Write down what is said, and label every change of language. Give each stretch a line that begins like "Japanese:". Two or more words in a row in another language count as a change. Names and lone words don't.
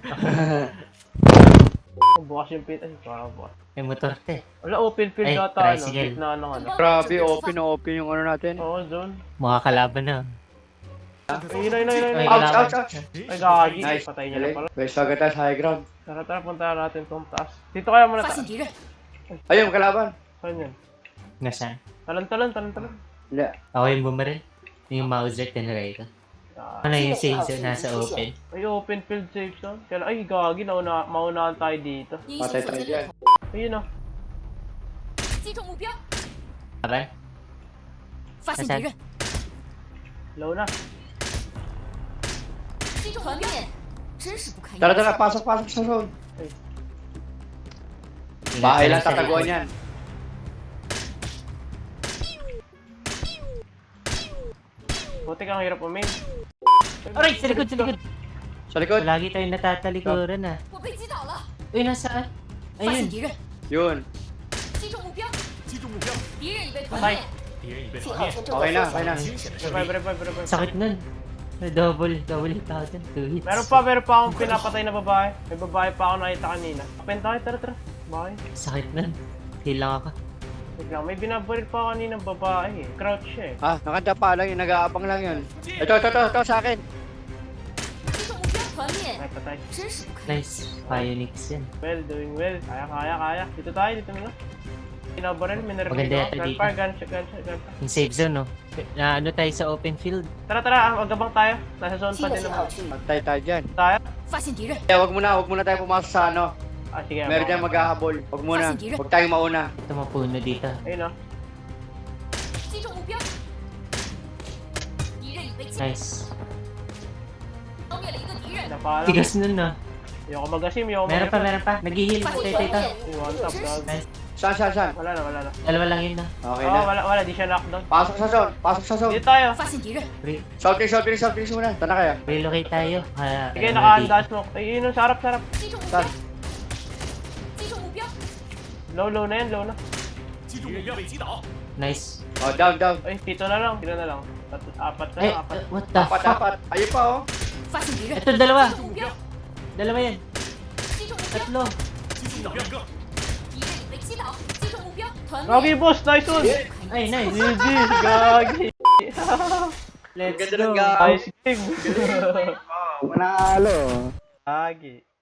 Filipino: Bukas yung pit. Ay, parang bukas. May motor te. Wala,
English: open field
Filipino: Ay, ata, tricycle. Gitna ng ano. Grabe, open yung ano natin. Oo, zone. Mga kalaban na. Ay, yun. Ay, Ouch, kalaban. ouch. Ay, Gagi. Nice. Patay niya na pala. Best agad tayo sa
English: high ground.
Filipino: Tara, punta natin itong taas. Dito kaya muna
Chinese: 发
Filipino: taas.
Chinese: 现敌人，
Filipino: Ayun, kalaban. Saan yan? Nasaan? Talon. Hindi. Ako yung bumaril. Yung Mauser tinry ko. Ano yung
English: safe zone
Filipino: nasa open? Ay,
English: open field safe zone.
Filipino: Ay, Gagi. Maunahan tayo dito.
Chinese: 你
Filipino: Patay
Chinese: 已
Filipino: tayo
Chinese: 经
Filipino: dyan. Ayun o.
Chinese: 击中目标，
Filipino: Aban?
Chinese: 发现敌人，
Filipino: Low na.
Chinese: 击中目标，真是不堪一
Filipino: Tara,
Chinese: 击。
Filipino: pasok sa zone. Bahay lang tataguan yan. Buti kang hirap umin. Aray! Sa likod! Sa likod. Lagi tayong natatalikuran ah.
Chinese: 我被击倒了，
Filipino: Uy, nasaan?
Chinese: 发现
Filipino: Ayun.
Chinese: 敌人，
Filipino: Yun.
Chinese: 击中目标，敌人已被团
Filipino: Bye.
Chinese: 灭。
Filipino: Okay na. Revive. Sakit nun.
English: Double hit
Filipino: ako dun. 2 hits. Meron pa akong pinapatay na babae. May babae pa ako nakita kanina. Open tayo, tara. Babae. Sakit nun. Heal lang ako. Wait lang, may binabaril pa ako kanina babae eh. Crouch siya eh. Nakanta pa lang yun. Nag-aabang lang yun. Ito sa akin.
Chinese: 击中目标，团灭，
Filipino: Ay, patay.
Chinese: 真是不堪。
Filipino: Nice. Pionix yan.
English: Well, doing well.
Filipino: Kaya. Dito tayo na. Pinabaril, minerval. Maganda yata dito. Gunfire, gunshot. Yung
English: safe zone,
Filipino: no? Na ano tayo sa
English: open field.
Filipino: Tara, magabang tayo. Nasa zone pa
Chinese: 新的
Filipino: din
Chinese: 信
Filipino: naman.
Chinese: 号区域，
Filipino: Pantay tayo dyan. Tayo?
Chinese: 发现敌人，
Filipino: Kaya wag muna tayo pumasok sa ano. Sige. Meron dyan maghahabol. Wag muna. Wag tayong mauna. Ito mapuno dito. Ayun, oh.
Chinese: 击中目标，敌人已被击
Filipino: Nice.
Chinese: 消灭了一个敌人，
Filipino: Napala. Tigas nun, no? Ayoko mag-asim, ayoko Meron pa, mag-asim. meron pa. Nag-heal.
Chinese: 发现
Filipino: Ito.
Chinese: 敌人，
English: One tap, dog.
Filipino: Nice. Saan? Wala na. Dalawa lang yun, no? Okay Oo, na. wala, di siya knockdown. Pasok sa zone. Dito tayo.
Chinese: 发现敌人，
Filipino: Short muna. Tana kayo. Relocate tayo. Sige, naka-handa smoke. Ay, yun, sarap.
Chinese: 击中目标
Filipino: Saan?，
Chinese: 击中目标，
Filipino: Low na yan, low na. Nice. Oh, down. Ay, dito na lang. Apat na Ay, lang, apat.
English: what the fuck?
Filipino: Apat. Ayun pa, oh.
Chinese: 发现敌人，
Filipino: Ito, dalawa.
Chinese: 击中目标，
Filipino: Dalawa yan.
Chinese: 击中目标，
Filipino: Tatlo.
Chinese: 敌人已被击倒，击中目标，团
Filipino: Gagi,
Chinese: 灭，
English: boss! Nice one!
Filipino: Ay, nice. GG! Gagi!
English: Let's
Filipino: Ganda
English: go.
Filipino: ng gaw.
English: Nice game!
Filipino: Manalo. Gagi.